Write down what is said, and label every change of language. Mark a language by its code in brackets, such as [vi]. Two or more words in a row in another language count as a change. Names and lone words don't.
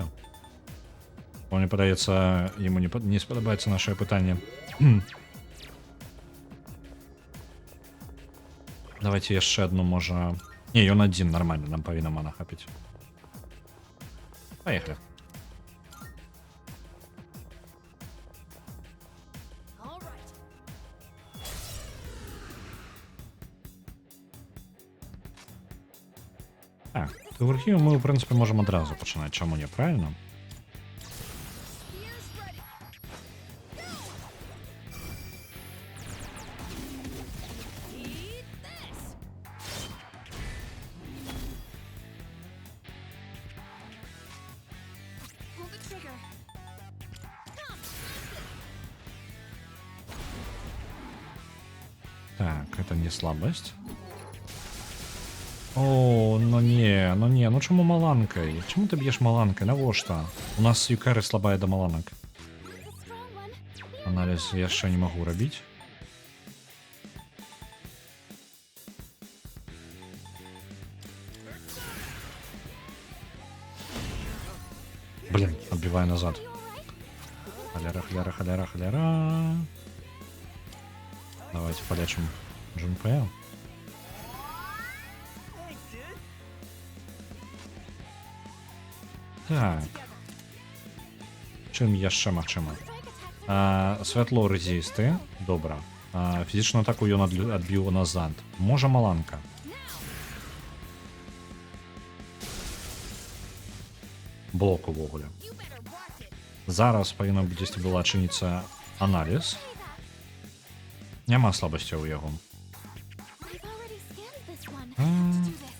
[be] Мне падаецца, яму не спадабаецца нашае пытанне. Давайте яшчэ одну, можа... Не, ён адзін, нармальна, нам павінна мана хапіць. Паехали. [en] All right. [be] Так, тыверхію мы, в прынцыпе, можам адразу пачынаць. Чаму не, правильно? [en] Spears ready. Eat this. Pull the trigger. [ru] Так, это не слабость. [be] О, ну не, ну чаму маланкай? Чаму ты б'еш маланкай? Навошта? У нас Юкары слабая да маланак. [en] It's a strong one. [be] Аналіз яшчэ не магу рабіць. [ru] Блин, отбиваю назад. [en] You all right? [be] Халяра. [ru] Давайте полечим Джунпея. [en] Thanks, dude. [be] Так. Чым яшчэ магчыма? [en] Strike attacks are [be] Святло резісты. Добра. Фізічную атаку ён адбіў назад. Можа маланка. Блок увогуле. [en] You better watch it. [be] Зараз павінна дзесьці была адчыніцца аналіз. Няма слабасцяў у яго. [en] I've already scanned this one.